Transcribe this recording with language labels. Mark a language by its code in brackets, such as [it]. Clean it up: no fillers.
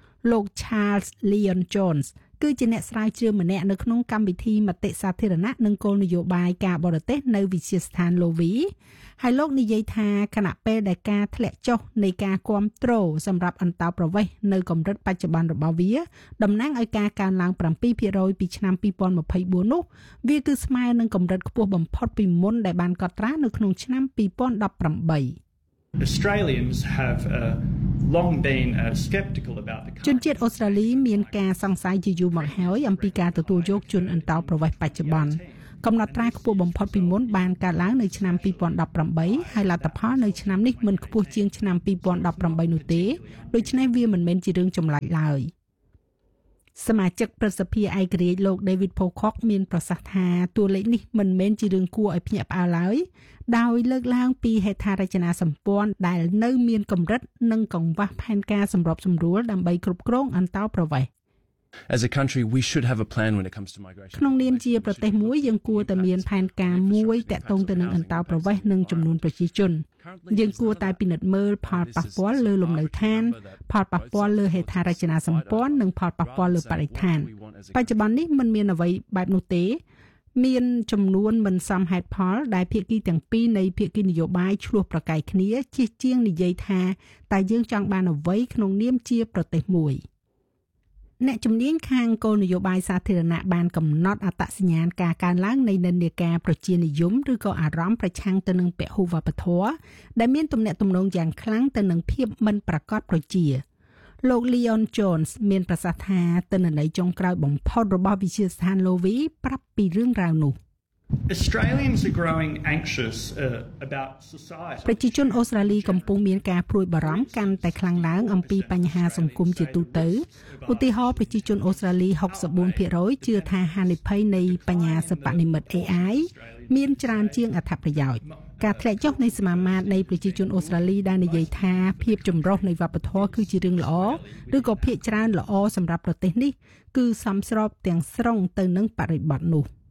[km] លោក Charles Leon Jones គឺជាអ្នកស្រាវជ្រាវម្នាក់នៅក្នុងកម្មវិធីមតិសាធារណៈនិងគោលនយោបាយការបរទេសនៅវិទ្យាស្ថាន Lowy ហើយលោកនិយាយថាគណៈពេលដែលការធ្លាក់ចុះនៃការគ្រប់គ្រងសម្រាប់អន្តោប្រវេសន៍នៅកម្រិតបច្ចុប្បន្នរបស់វាតំណាងឲ្យការកើនឡើង 7% ពីឆ្នាំ2024នោះវាគឺស្មើនឹងកម្រិតខ្ពស់បំផុតពីមុនដែលបានកត់ត្រានៅក្នុងឆ្នាំ2018 [en] Australians have long been skeptical about the [km] ជនជាតិអូស្ត្រាលីមានការសង្ស័យជាយូរមកហើយអំពីការទទួលយកជនអន្តោប្រវេសន៍បច្ចុប្បន្នកំណត់ត្រាខ្ពស់បំផុតពីមុនបានកើតឡើងនៅឆ្នាំ2018ហើយលទ្ធផលនៅឆ្នាំនេះមិនខ្ពស់ជាងឆ្នាំ2018នោះទេដូច្នេះវាមិនមែនជារឿងចម្លែកឡើយ សមាជិកប្រសិទ្ធិអៃក្រេតលោក David Pocock មានប្រសាសន៍ថាតួលេខនេះមិនមែនជារឿងគួរឲ្យភ្ញាក់ផ្អើលឡើយដោយលើកឡើងពីហេដ្ឋារចនាសម្ព័ន្ធដែលនៅមានកម្រិតនិងកង្វះផែនការសម្របសម្រួលដើម្បីគ្រប់គ្រងអន្តោប្រវេសន៍ [en] As a country we should have a plan when it comes to migration. [km] ក្នុងនាមជាប្រទេសមួយយើងគួរតែមានផែនការមួយតាក់ទងទៅនឹងអន្តោប្រវេសន៍និងចំនួនប្រជាជនយើងគួរតែពិនិត្យមើលផលប៉ះពាល់លើលំនៅឋានផលប៉ះពាល់លើហេដ្ឋារចនាសម្ព័ន្ធនិងផលប៉ះពាល់លើបរិស្ថានបច្ចុប្បន្ននេះមិនមានអ្វីបែបនោះទេ មានចំនួនមិនសមហេតុផលដែលភាគីទាំងពីរនៃភាគីនយោបាយឆ្លោះប្រកែកគ្នាជិះជាងនិយាយថាតែយើងចង់បានអ្វីក្នុងនាមជាប្រទេសមួយ អ្នកជំនាញខាងគោលនយោបាយសាធារណៈបានកំណត់អត្តសញ្ញាណការកើនឡើងនៃនិន្នាការប្រជានិយមឬក៏អារម្មណ៍ប្រឆាំងទៅនឹងពហុវប្បធម៌ដែលមានទំនាក់ទំនងយ៉ាងខ្លាំងទៅនឹងភាពមិនប្រាកដប្រជាលោក Leon Jones មានប្រសាសន៍ថាទិន្នន័យចុងក្រោយបំផុតរបស់វិទ្យាស្ថាន Lowy ប្រាប់ពីរឿងរ៉ាវនោះ [en] Australians are growing anxious about society. [km] ប្រជាជនអូស្ត្រាលីកំពុងមានការព្រួយបារម្ភកាន់តែខ្លាំងឡើងអំពីបញ្ហាសង្គមជាទូទៅ។ឧទាហរណ៍ប្រជាជនអូស្ត្រាលី 64% ជឿថាហានិភ័យនៃបញ្ហាសិប្បនិម្មិត AI មានច្រើនជាងអត្ថប្រយោជន៍។ការធ្លាក់ចុះនៃសមាមាត្រនៃប្រជាជនអូស្ត្រាលីដែលនិយាយថាភាពចម្រុះនៃវប្បធម៌គឺជារឿងល្អឬក៏ភាពច្រើនល្អសម្រាប់ប្រទេសនេះគឺសមស្របទាំងស្រុងទៅនឹងបរិបទនោះ